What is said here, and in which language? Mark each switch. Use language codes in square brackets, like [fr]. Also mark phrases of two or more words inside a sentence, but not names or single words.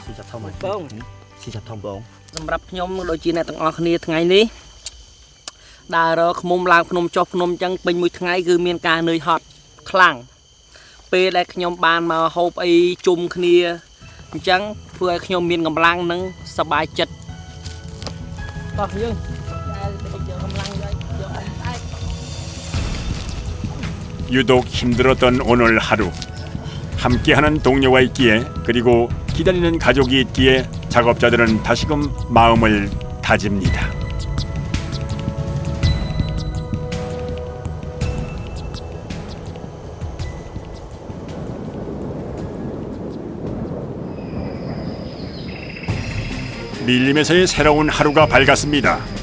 [km] ស៊ីចាប់ធំបង សម្រាប់ខ្ញុំដូចជាអ្នកទាំងអស់គ្នាថ្ងៃនេះដើររកឃ្មុំឡើងភ្នំចុះភ្នំអញ្ចឹងពេញមួយថ្ងៃគឺមានការនឿយហត់ខ្លាំងពេលដែលខ្ញុំបានមកហូបអីជុំគ្នាអញ្ចឹងធ្វើឲ្យខ្ញុំមានកម្លាំងនិងសប្បាយចិត្តតោះយើងយកកម្លាំងយកអាច [ko] 유독 힘들었던 오늘 하루. 함께하는 동료가 있기에 그리고 기다리는 가족이 있기에 작업자들은 다시금 마음을 다집니다. 밀림에서의 새로운 하루가 밝았습니다.